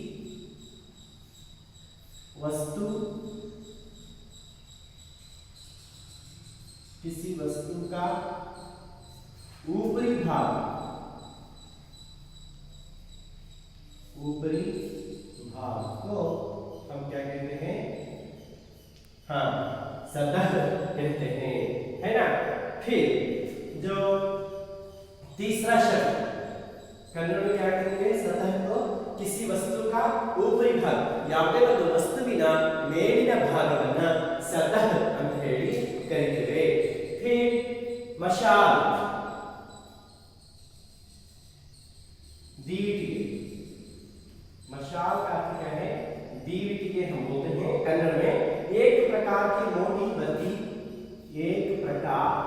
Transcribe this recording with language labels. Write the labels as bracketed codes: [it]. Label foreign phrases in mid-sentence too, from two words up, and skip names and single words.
[hi] वस्तु, किसी वस्तु का ऊपरी भाग, ऊपरी भाग को हम क्या कहते हैं, हाँ, सतह कहते हैं, है ना। फिर जो तीसरा शब्द कन्नड़ में क्या कहेंगे, सतह को किसी वस्तु का ऊपरी भाग, [kn] ಯಾವುದೇ ಒಂದು ವಸ್ತುವಿನ ಮೇಲಿನ ಭಾಗವನ್ನ सतह ಅಂತ ಹೇಳಿ ಕರೀತೇವೆ। [hi] फिर मशाल, दीविटिके, मशाल का अर्थ क्या है, दीविटिके हम बोलते हैं कन्नड़ में एक प्रकार की मोटी बत्ती, एक प्रकार